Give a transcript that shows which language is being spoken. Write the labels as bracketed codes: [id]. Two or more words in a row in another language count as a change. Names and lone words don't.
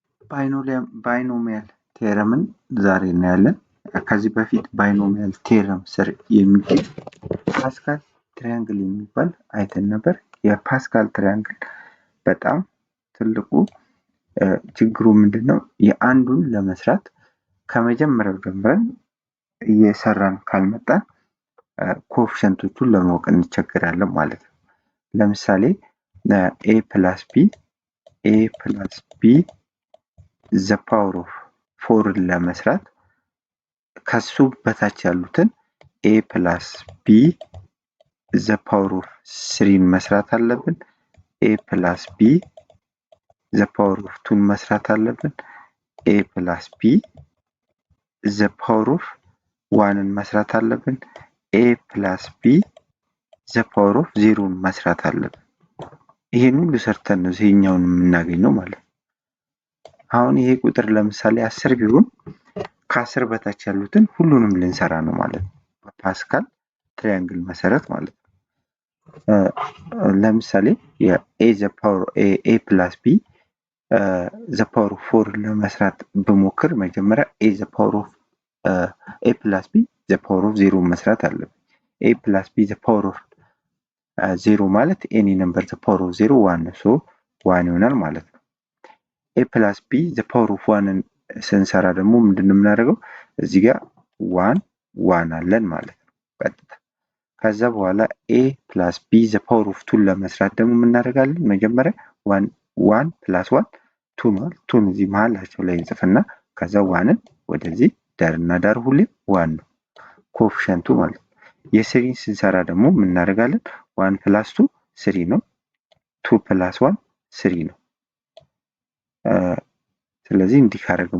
[am] ባይኖሚያል ቴረምን ዛሬ እናያለን። ከዚህ በፊት ባይኖሚያል ቴረም ስር የሚገኝ ፓስካል ትሪያንግል የሚባል አይተን ነበር። የፓስካል ትሪያንግል በጣም ትልቁ ችግሩ ምንድነው? የአንዱን ለመስራት ከመጀመሪያው ጀምረን እየሰራን ካልመጣን ኮኤፊሽንቶቹን ለማወቅ እንቸገራለን ማለት ነው። ለምሳሌ [en] a plus b the power of 4 [am] ለመስራት ከሱ በታች ያሉትን a [en] plus b the power of 3 [am] መስራት አለብን። [en] a plus b the power of 2 [am] መስራት አለብን። a [en] plus b the power of 1 [am] መስራት አለብን። [en] a plus b the power of [am] 0 መስራት አለብን። ይሄን ሁሉ ሰርተን ነው ይሄኛውን የምናገኘው ማለት ነው። አሁን ይሄ ቁጥር ለምሳሌ 10 ቢሆን ከ10 በታች ያሉትን ሁሉንም ልንሰራ ነው ማለት ነው፣ በፓስካል ትሪያንግል መሰረት ማለት ነው። ለምሳሌ [en] a plus b the power of 4 [am] ለመስራት በሞክር መጀመሪያ a [en] plus b the power of 0 [am] መስራት አለብን። [en] a plus b the power of 0 [am] ማለት [en] any number the power of 0 [am] 1 ነው። ሶ 1 ይሆናል ማለት ነው። [en] a plus b the power of 1 [am] ስንሰራ ደግሞ ምንድነው የምናደርገው? እዚህ ጋር 1 አለን ማለት ነው ቀጥታ። ከዛ በኋላ [en] a plus b the power of 2 [am] ለመስራት ደግሞ ምን እናደርጋለን? መጀመሪያ 1 plus 1 2 ነው። 2 እዚህ መሃላቸው ላይ እንጽፍና ከዛ 1ን ወደዚህ ዳርና ዳር ሁሌ 1 ነው ኮኤፊሽንቱ ማለት ነው። የስሪን ስንሰራ ደግሞ ምን እናደርጋለን? 1 plus 2 3 ነው። 2 plus 1 3 ነው። ስለዚህ እንዲህ ካደረግን